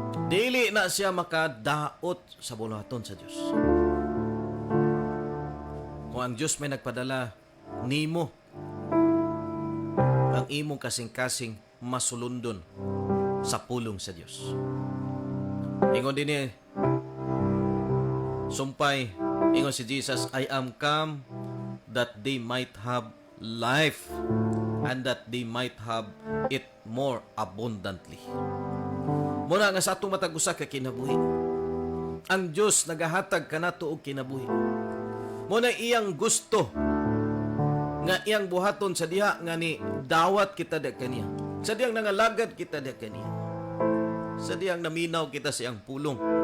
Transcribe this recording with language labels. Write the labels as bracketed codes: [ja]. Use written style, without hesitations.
[ceb] Dili na siya makadaot sa bulhaton sa Dios. Kung ang Dios may nagpadala nimo, ang imong kasing-kasing masulundon sa pulong sa Dios. Ingon din sumpay, ingon si Jesus, [en] I am come that they might have life and that they might have it more abundantly. [ceb] Muna nga sa atong matag usa ka kinabuhi, ang Dios nagahatag kanato og kinabuhi. Muna iyang gusto nga iyang buhaton sa diha nga ni dawat kita diha kaniya. Sa diyang nangalagad kita diha kaniya. Sa diyang naminaw kita sa iyang pulong.